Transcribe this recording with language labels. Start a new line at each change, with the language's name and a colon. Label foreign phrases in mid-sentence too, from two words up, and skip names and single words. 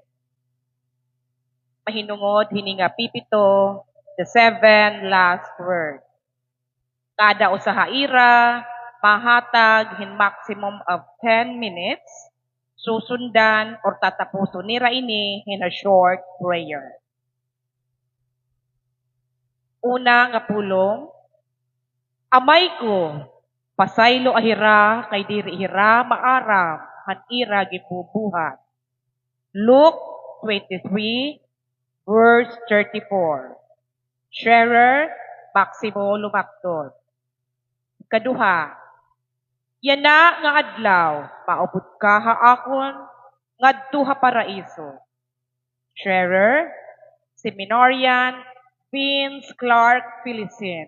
Waray: Mahinungod hini nga pipito,
English: the 7 last word.
Waray: Kada usaha ira, mahatag hin
English: maximum of 10 minutes,
Waray: susundan or tatapuso nira ini
English: in a short prayer.
Waray: Una nga pulong, amay ko, pasaylo ahira kay diri hira maaram han ira gibubuhat.
English: Luke 23 verse 34. Sharer Maximo Lumaktod.
Waray: Kaduha, yana nga adlaw, maupod ka haakon, ngadto ha paraiso.
English: Sharer, Seminarian, Vince Clark Philippine.